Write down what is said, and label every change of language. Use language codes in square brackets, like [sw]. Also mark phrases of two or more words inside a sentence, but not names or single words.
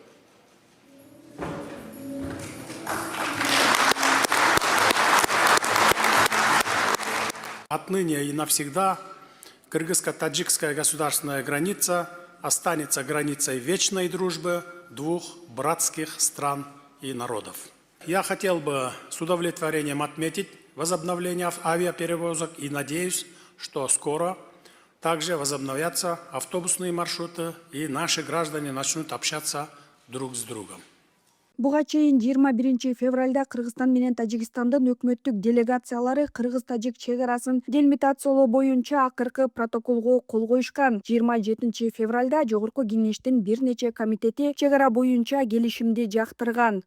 [ru] Отныне и навсегда кыргызско-таджикская государственная граница останется границей вечной дружбы двух братских стран и народов. Я хотел бы с удовлетворением отметить возобновление авиаперевозок и надеюсь, что скоро также возобновятся автобусные маршруты и наши граждане начнут общаться друг с другом. [ky] Буга чейин 21 февралда Кыргызстан менен Тажикстандын өкмөттүк делегациялары кыргыз-тажик чек арасын делимитациялоо боюнча акыркы протоколго кол коюшкан. 27 февралда Жогорку Кеңештин бир нече комитети чек ара боюнча келишимди жактырган.